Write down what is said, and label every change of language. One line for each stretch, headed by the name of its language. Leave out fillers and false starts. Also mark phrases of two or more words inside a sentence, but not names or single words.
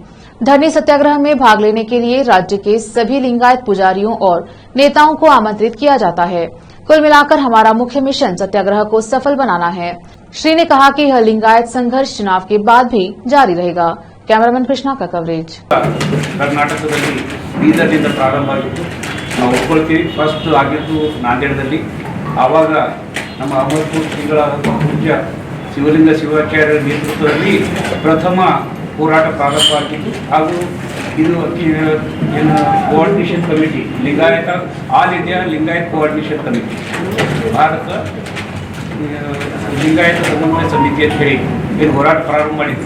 Hindi: धरनी सत्याग्रह में भाग लेने के लिए राज्य के सभी लिंगायत पुजारियों और नेताओं को आमंत्रित किया जाता है। कुल मिलाकर हमारा मुख्य मिशन सत्याग्रह को सफल बनाना है। श्री ने कहा कि यह लिंगायत संघर्ष चुनाव के बाद भी जारी रहेगा। कैमरामैन कृष्णा का कवरेज।
Kannada: कर्नाटकದಲ್ಲಿ ಬೀದರ್ನಿಂದ ಪ್ರಾರಂಭ ಆಗಿತ್ತು. ನಾವು ಒಪ್ಪಿಕೊಳ್ಳುತ್ತೀವಿ. ಫಸ್ಟ್ ಆಗಿದ್ದು ನಾಂದೇಡದಲ್ಲಿ. ಆವಾಗ ನಮ್ಮ ಅಮರಪುರ ಶ್ರೀಗಳಾದ ಪೂಜ್ಯ ಶಿವಲಿಂಗ ಶಿವಾಚಾರ್ಯರ ನೇತೃತ್ವದಲ್ಲಿ ಪ್ರಥಮ ಹೋರಾಟ ಪ್ರಾರಂಭ ಆಗಿತ್ತು. ಹಾಗೂ ಇದು ಏನು ಕೋಆರ್ಡಿನೇಷನ್ ಕಮಿಟಿ ಲಿಂಗಾಯತ ಆಲ್ ಇಂಡಿಯಾ ಲಿಂಗಾಯತ್ ಕೋಆರ್ಡಿನೇಷನ್ ಕಮಿಟಿ ಭಾರತ ಲಿಂಗಾಯತ ಸಮನ್ವಯ ಸಮಿತಿ ಅಂತ ಹೇಳಿ ಏನು ಹೋರಾಟ ಪ್ರಾರಂಭ ಮಾಡಿದ್ರು.